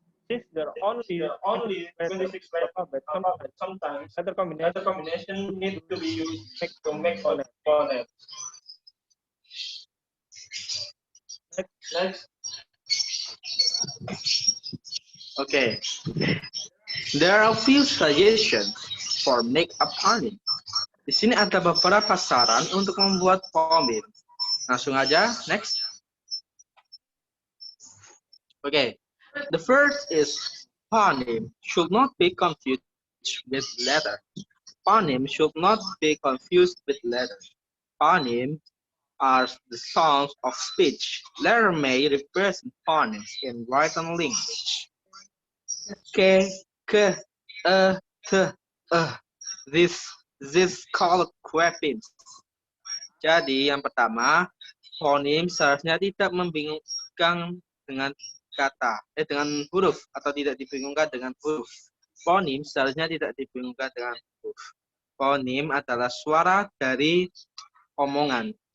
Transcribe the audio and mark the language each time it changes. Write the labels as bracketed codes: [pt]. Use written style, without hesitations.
[en] Since there are only 26 letters in the alphabet, sometimes letter combination need to be used to make phoneme. Next, Okay, there are a few suggestions for make a phoneme. [id] Di sini ada beberapa saran untuk membuat phoneme. Langsung aja, next. [en] Okay, the first is phoneme should not be confused with letter. Phoneme should not be confused with letters. Phonemes are the sounds of speech. Letter may represent phonemes in written language. K, k, t, This, called quepins. [id] Jadi yang pertama, fonem seharusnya tidak membingungkan dengan dengan huruf atau tidak dibingungkan dengan huruf. Fonem seharusnya tidak dibingungkan dengan huruf. Fonem adalah suara dari omongan.